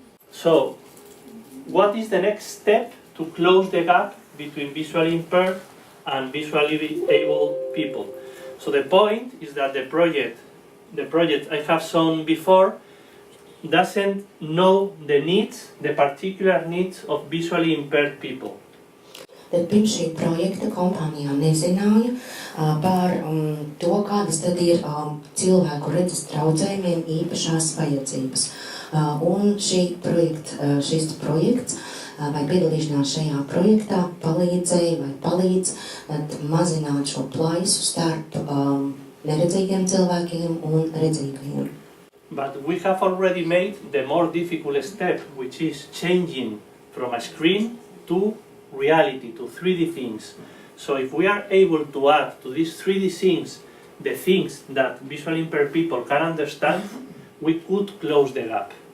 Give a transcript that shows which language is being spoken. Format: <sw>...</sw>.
<en>So, what is the next step to close the gap between visually impaired and visually able people? So the point is that the project I have shown before doesn't know the particular needs of visually impaired people.</en> <lv>Tad pirms šī projekta kompānijā nezināja par to, kādas tad ir cilvēku redzes traucējumiem īpašās vajadzības. Un šis projekts vai piedalīšanās šajā projektā palīdz mazināt šo plaisu starp neredzīgiem cilvēkiem un redzīgajiem.</lv> <en>But we have already made the more difficult step, which is changing from a screen to reality, to 3D things. So if we are able to add to these 3D things the things that visually impaired people can understand, we could close the gap.</en>